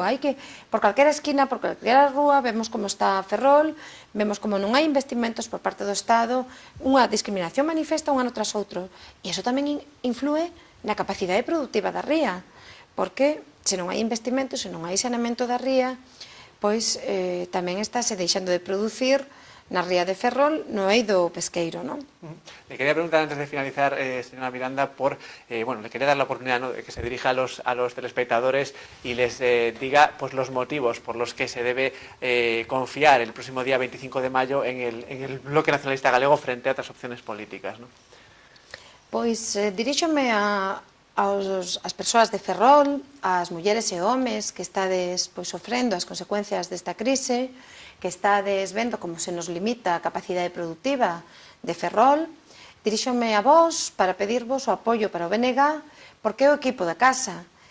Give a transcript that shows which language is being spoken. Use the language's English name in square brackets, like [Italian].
[Galician] Hai que, por calquera esquina, por calquera rúa, vemos como está Ferrol, vemos como non hai investimentos por parte do Estado, unha discriminación manifesta un ano tras outro, e iso tamén influe na capacidade productiva da ría, porque se non hai investimentos, se non hai saneamento da ría, pois tamén estáse deixando de producir na ría de Ferrol no eido pesqueiro, non? [Spanish] Le quería preguntar antes de finalizar, señora Miranda, le quería dar la oportunidad, ¿no?, de que se dirija a los telespectadores y les diga pues los motivos por los que se debe confiar el próximo día 25 de mayo en el Bloque Nacionalista Galego frente a otras opciones políticas, ¿no? [Galician] Pois diríxome ás persoas de Ferrol, ás mulleres e homes que estades sofrendo as consecuencias desta crise, que estades vendo como se nos limita a capacidade productiva de Ferrol. Diríxome a vos para pedirvos o apoio para o BNG, porque é o equipo da casa.